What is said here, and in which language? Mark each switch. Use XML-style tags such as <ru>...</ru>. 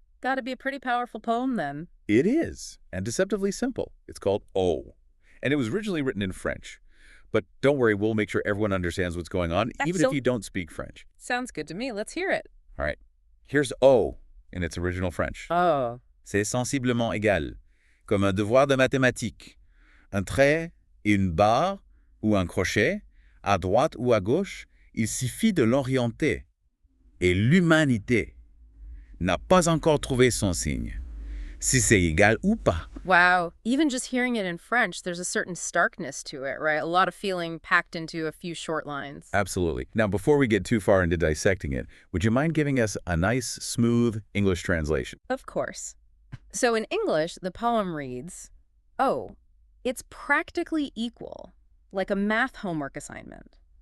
<en>Gotta be a pretty powerful poem then. It is, and deceptively simple. It's called O, and it was originally written in French. But don't worry, we'll make sure everyone understands what's going on, even if you don't speak French. Sounds good to me. Let's hear it. All right, here's O in its original French.</en> <fr>Oh, C'est sensiblement égal, comme un devoir de mathématiques. Un trait et une barre ou un crochet, à droite ou à gauche, il suffit de l'orienter. Et l'humanité n'a pas encore trouvé son signe, si c'est égal ou pas.</fr> <en>wow. Even just hearing it in French, there's a certain starkness to it, right? A lot of feeling packed into a few short lines. Absolutely. Now, before we get too far into dissecting it, would you mind giving us a nice, smooth English translation? Of course. So in English, the poem reads, oh, it's practically equal, like a math homework assignment.</en>